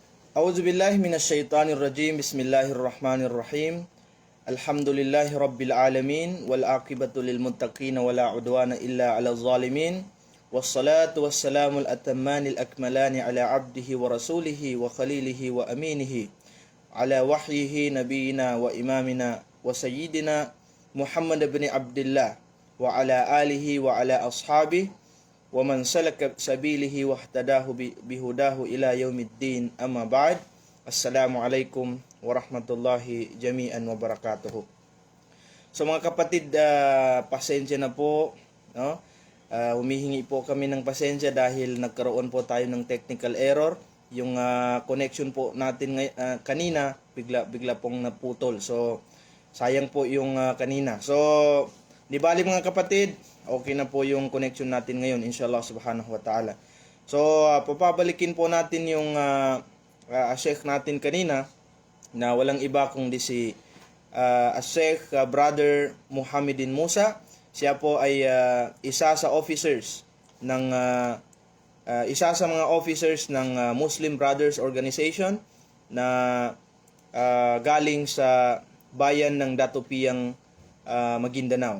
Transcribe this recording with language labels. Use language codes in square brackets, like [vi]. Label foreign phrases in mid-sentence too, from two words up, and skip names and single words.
[ar] أعوذ بالله من الشيطان الرجيم. بسم الله الرحمن الرحيم. الحمد لله رب العالمين والعاقبة للمتقين ولا عدوان إلا على الظالمين. والصلاة والسلام الأتمان الأكملان على عبده ورسوله وخليله وأمينه على وحيه نبينا وإمامنا وسيدنا محمد بن عبد الله وعلى آله وعلى أصحابه ومن سلك سبيله واهتدى بهداه إلى يوم الدين، أما بعد. السلام عليكم ورحمة الله جميعا وبركاته. [tl] So mga kapatid, pasensya na po, no? Humihingi po kami ng pasensya dahil nagkaroon po tayo ng [en] technical error. [tl] Yung connection po natin kanina bigla pong naputol. So sayang po yung kanina. So di bali mga kapatid, okay na po yung connection natin ngayon, [ar] إن شاء الله سبحانه وتعالى. [tl] So papabalikin po natin yung Sheikh natin kanina na walang iba kundi si Sheikh Brother Muhammadin Musa. Siya po ay isa sa mga officers ng Muslim Brothers Organization na galing sa bayan ng Datopiang Maguindanao.